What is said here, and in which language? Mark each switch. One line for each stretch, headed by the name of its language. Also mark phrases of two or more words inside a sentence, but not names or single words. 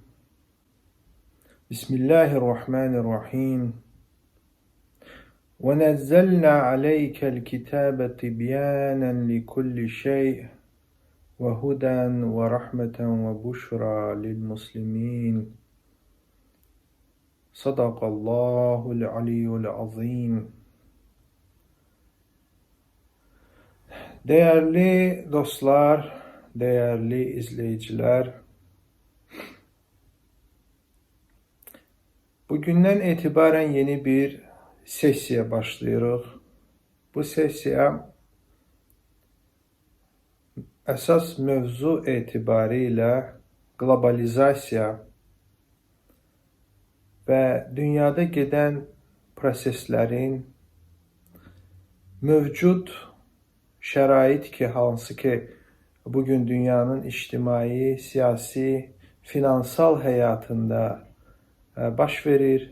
Arabic: بسم الله الرحمن الرحيم ونزلنا عليك الكتاب تبيانا لكل شيء وهدى ورحمة وبشرى للمسلمين صدق الله العلي العظيم.
Turkish: Değerli dostlar, değerli izleyiciler, bugünden itibaren
Azerbaijani: yeni bir sessiya başlayırıq. Bu sessiya əsas mövzu etibarilə qlobalizasiya və dünyada gedən proseslərin mövcud şərait ki, hansı ki, bugün dünyanın ictimai, siyasi, finansal həyatında baş verir.